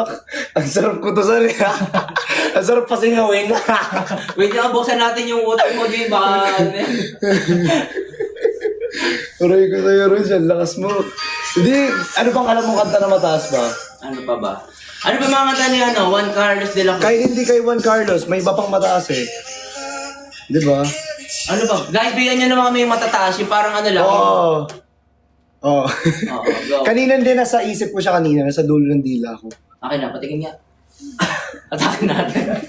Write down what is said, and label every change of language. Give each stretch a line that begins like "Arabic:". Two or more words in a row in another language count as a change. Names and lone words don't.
Filipino: Ang sarap ko to sa liha. Ang sarap pasingawin. Wait lang, buksan natin yung utak mo, Jay. Baka ano yan. Aray ko sa'yo, Rudy, ang lakas mo. Hindi, ano bang alam mong kanta na mataas ba? Ano pa ba? Ano ba mga kanta ni ano? Juan Carlos de la Cruz? Kahit hindi kay Juan Carlos, may iba pang mataas eh. Di ba? Ano ba? Guys, bigyan nyo naman kami yung matataas. Yung parang ano lang. Oo. Oo. Oo, go. Kanina din, nasa isip ko siya kanina, nasa dulo ng dila ko. Akin na, patikin niya. Atakin natin.